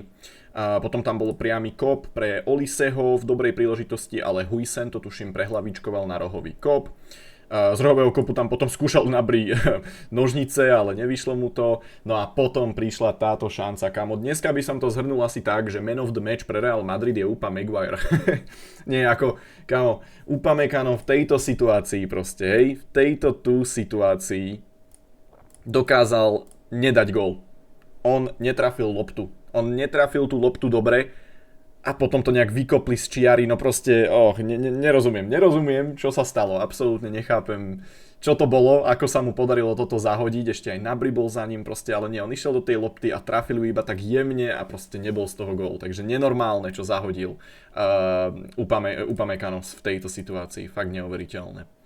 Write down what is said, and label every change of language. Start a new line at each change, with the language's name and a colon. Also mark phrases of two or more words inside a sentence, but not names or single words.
Slovak: A potom tam bol priamy kop pre Oliseho v dobrej príležitosti, ale Huijsen to tuším prehlavičkoval na rohový kop. Z rohového kopu tam potom skúšal Gnabry nožnice, ale nevyšlo mu to. No a potom prišla táto šanca, kamo. Dneska by som to zhrnul asi tak, že
English: man of the match
Slovak: pre Real Madrid je Upamecano. Nie ako, kamo, Upamecano v tejto situácii proste, hej, v tejto tu situácii dokázal nedať gól. On netrafil loptu. On netrafil tú loptu dobre a potom to nejak vykopli z čiary, no proste, nerozumiem, čo sa stalo, absolútne nechápem, čo to bolo, ako sa mu podarilo toto zahodiť, ešte aj Gnabry bol za ním proste, ale nie, on išiel do tej lopty a trafil ju iba tak jemne a proste nebol z toho gól, takže nenormálne, čo zahodil Upamecano v tejto situácii, fakt neuveriteľné.